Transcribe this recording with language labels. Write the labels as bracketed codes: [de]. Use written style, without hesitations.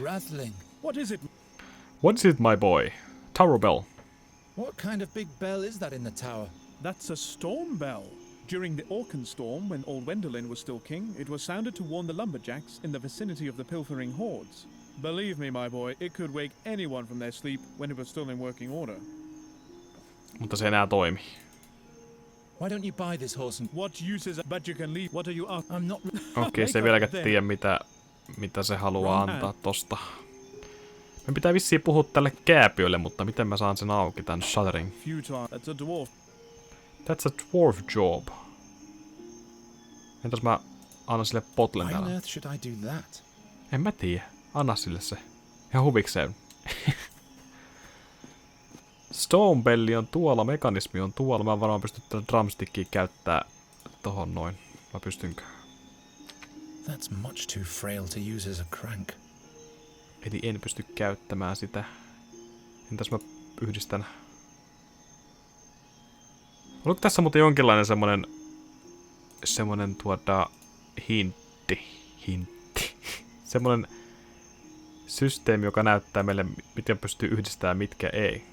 [en] Rattling. What is it? What is it, my boy? Tower bell. What kind of big bell is that in the tower? That's a storm bell. During the Orcan storm, when old Wendelin was still king, it was sounded to warn the lumberjacks in the vicinity of the pilfering hordes. Believe me, my boy, it could wake anyone from their sleep when it was still in working order. [fi] Mutta se enää toimi. [en] Why don't you buy this horse and... What use is a but you can leave? What are you up? I'm not... [fi] Okei, se ei vieläkään tiedä mitä se haluaa antaa tosta. Me pitää vissiin puhua tälle kääpiölle, mutta miten mä saan sen auki, tän shuttering? [en] Futile. That's a dwarf. That's a dwarf job. [fi] Entäs mä annan sille potlen [en] Why on [fi] täällä? [en] earth should I do that? [fi] En mä tiedä. Anna sille se. Ihan huvikseen. Stone belli on tuolla, mekanismi on tuolla. Mä varmaan pystyn tätä drumstickia käyttää tohon noin. Mä pystynkö? [en] That's much too frail to use as a crank. [fi] Eli en pysty käyttämään sitä. Entäs mä yhdistän? Oliko tässä muuten jonkinlainen semmonen hintti. Semmonen systeemi, joka näyttää meille, miten pystyy yhdistämään, mitkä ei.